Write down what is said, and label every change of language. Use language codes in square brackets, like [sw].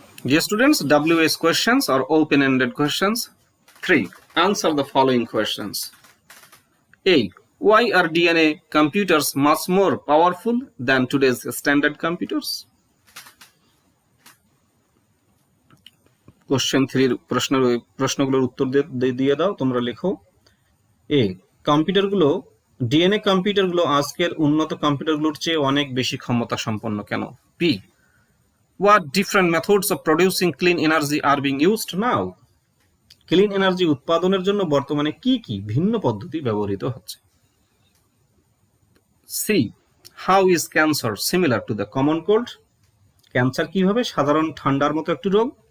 [en] Dear students, WS questions are open-ended questions. 3. Answer the following questions. A. Why are DNA computers much more powerful than today's standard computers? [bn] Question 3 প্রশ্নগুলোর উত্তর দিয়ে দাও, তোমরা লেখো। এ. কম্পিউটারগুলো DNA কম্পিউটারগুলো আজকের উন্নত কম্পিউটারগুলোর চেয়ে অনেক বেশি ক্ষমতা সম্পন্ন কেন? B. [en] What different methods of producing clean energy are being used now? [bn] Clean energy উৎপাদনের জন্য বর্তমানে কি কি ভিন্ন পদ্ধতি ব্যবহৃত হচ্ছে? C. [en] How is cancer similar to the common cold? [bn] Cancer কিভাবে সাধারণ ঠান্ডার মতো একটি রোগ?